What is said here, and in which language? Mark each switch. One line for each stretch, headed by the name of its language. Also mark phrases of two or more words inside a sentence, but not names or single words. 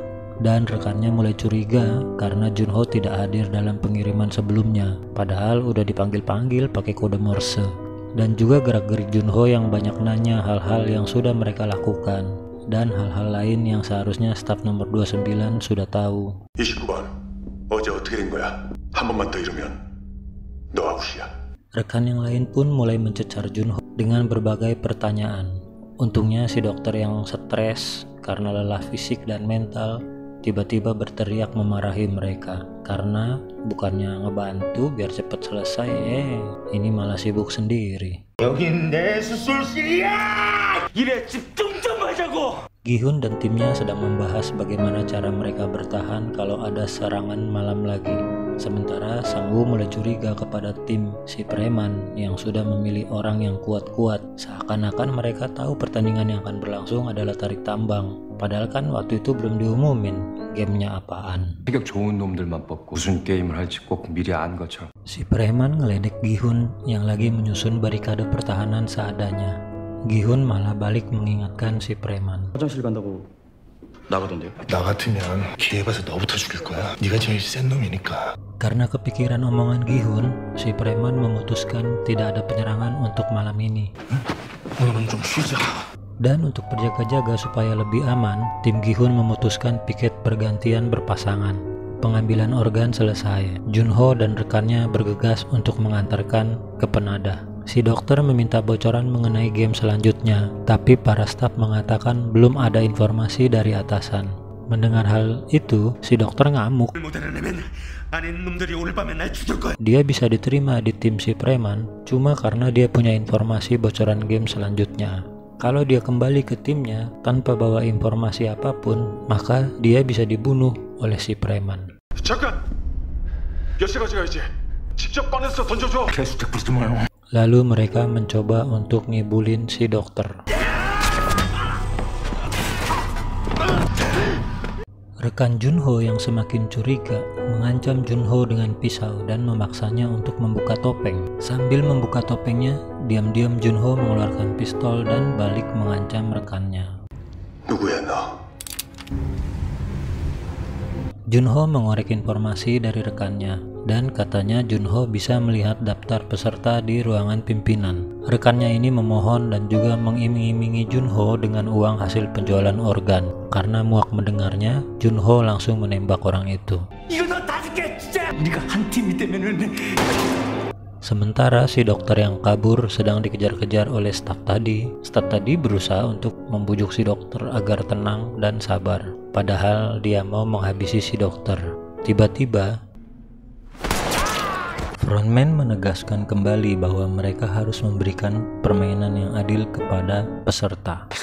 Indonesian: Dan rekannya mulai curiga karena Junho tidak hadir dalam pengiriman sebelumnya, padahal udah dipanggil-panggil pakai kode Morse. Dan juga gerak-gerik Junho yang banyak nanya hal-hal yang sudah mereka lakukan, dan hal-hal lain yang seharusnya staf nomor 29 sudah tahu.
Korean: 29번, 어제 어떻게 된 거야? 한 번만 더 이러면 너 아웃이야.
Indonesian: Rekan yang lain pun mulai mencecar Junho dengan berbagai pertanyaan. Untungnya si dokter yang stres karena lelah fisik dan mental tiba-tiba berteriak memarahi mereka karena bukannya ngebantu biar cepat selesai, ini malah sibuk sendiri.
Korean: 여긴 내 수술실이야. 일에 집중 좀 하자고.
Indonesian: Gi-hun dan timnya sedang membahas bagaimana cara mereka bertahan kalau ada serangan malam lagi. Sementara Sangwoo mulai curiga kepada tim si preman yang sudah memilih orang yang kuat-kuat. Seakan-akan mereka tahu pertandingan yang akan berlangsung adalah tarik tambang. Padahal kan waktu itu belum diumumin gamenya apaan.
Korean: 체격 좋은 놈들만 뽑고 무슨 게임을 할지 꼭 미리 안 것처럼.
Indonesian: Si preman ngeledek Gi-hun yang lagi menyusun barikade pertahanan seadanya. Gi-hun malah balik mengingatkan si preman.
Korean: 화장실 간다고 나가던데요? 나 같으면 기회 봐서 너부터 죽일 거야. 네가 제일 센 놈이니까.
Indonesian: Karena kepikiran omongan Gi-hun, si preman memutuskan tidak ada penyerangan untuk malam ini.
Korean: 오늘은 좀 쉬자.
Indonesian: Dan untuk berjaga-jaga supaya lebih aman, tim Gi-hun memutuskan piket bergantian berpasangan. Pengambilan organ selesai. Junho dan rekannya bergegas untuk mengantarkan ke penadah. Si dokter meminta bocoran mengenai game selanjutnya, tapi para staf mengatakan belum ada informasi dari atasan. Mendengar hal itu, si dokter ngamuk. Dia bisa diterima di tim si preman cuma karena dia punya informasi bocoran game selanjutnya. Kalau dia kembali ke timnya tanpa bawa informasi apapun, maka dia bisa dibunuh oleh si preman.
Korean: 잠깐! 여시가 가야지. 직접 꺼내서 던져줘. 개수작 부리지 마요.
Indonesian: Lalu mereka mencoba untuk ngibulin si dokter. Rekan Junho yang semakin curiga mengancam Junho dengan pisau dan memaksanya untuk membuka topeng. Sambil membuka topengnya, diam-diam Junho mengeluarkan pistol dan balik mengancam rekannya.
Korean: 누구야 너?
Indonesian: Junho mengorek informasi dari rekannya dan katanya Junho bisa melihat daftar peserta di ruangan pimpinan. Rekannya ini memohon dan juga mengiming-imingi Junho dengan uang hasil penjualan organ. Karena muak mendengarnya, Junho langsung menembak orang itu.
Korean: 이거 너 다 죽게 진짜. 네가 한 팀이 되면은.
Indonesian: Sementara si dokter yang kabur sedang dikejar-kejar oleh staf tadi. Staf tadi berusaha untuk membujuk si dokter agar tenang dan sabar. Padahal dia mau menghabisi si dokter. Tiba-tiba, frontman menegaskan kembali bahwa mereka harus memberikan permainan yang adil kepada peserta.